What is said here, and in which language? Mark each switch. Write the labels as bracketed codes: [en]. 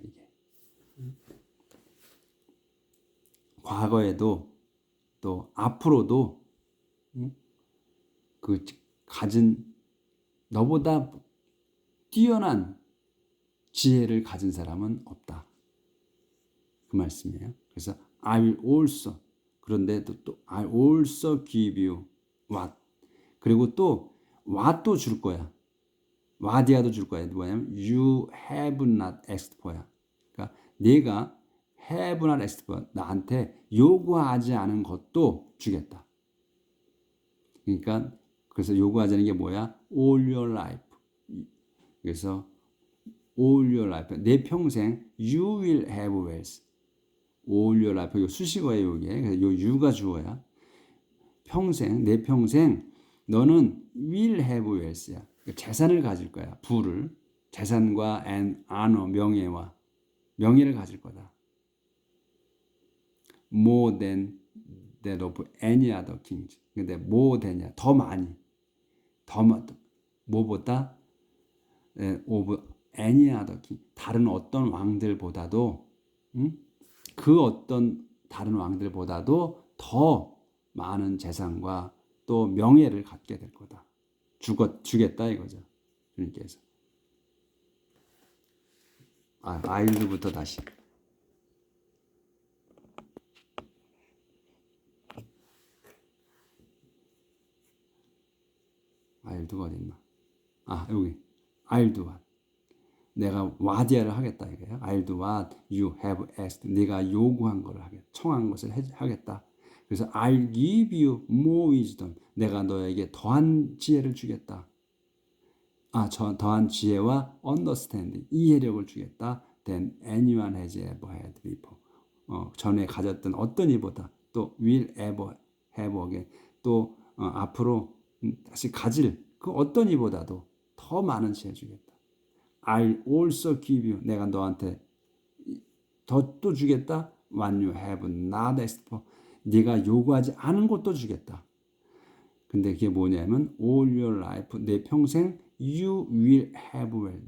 [ko] 이게 과거에도 또 앞으로도 그 가진 너보다 뛰어난 지혜를 가진 사람은 없다. 그 말씀이에요. 그래서 [en] I will also [ko] 그런데 또 [en] I also give you what [ko] 그리고 또 what도 줄 거야. what이야도 줄 거야. 뭐냐면 [en] you have not asked for [ko] 야. 그러니까 네가 [en] have not asked for [ko] 나한테 요구하지 않은 것도 주겠다. 그러니까 그래서 요구하지 않은 게 뭐야? [en] all your life. [ko] 그래서 [en] all your life [ko] 내 평생 [en] you will have wealth. all your life [ko] 요 수식어예요 이게. 그래서 요 you가 주어야. 평생 내 평생 너는 [en] will have wealth [ko] 야. 재산을 가질 거야. 부를 재산과 [en] and honor [ko] 명예와 명예를 가질 거다. [en] more than that of any other kings. [ko] 근데 [en] more than [ko] 이야. 더 많이. 더 뭐보다 [en] of any other king. [ko] 다른 어떤 왕들보다도 그 어떤 다른 왕들보다도 더 많은 재산과 또 명예를 갖게 될 거다. 주겠다 이거죠. 주님께서. 아일드부터 다시. 아일드가 어딨나? 여기. [en] I'll do what. [ko] 내가 what이야를 하겠다 이거예요. [en] I'll do what you have asked. [ko] 네가 요구한 걸 하겠다. 청한 것을 하겠다. 그래서 [en] I'll give you more wisdom. [ko] 내가 너에게 더한 지혜를 주겠다. 더한 지혜와 understanding, 이해력을 주겠다. [en] Than anyone has ever had before. [ko] 전에 가졌던 어떤 이보다 또 [en] will ever have again. [ko] 또 앞으로 다시 가질 그 어떤 이보다도 더 많은 지혜 주겠다. [en] I'll also give you. [ko] 내가 너한테 더 또 주겠다. [en] What you have not asked for. [ko] 네가 요구하지 않은 것도 주겠다. 근데 그게 뭐냐면 [en] all your life [ko] 내 평생 [en] you will have wealth.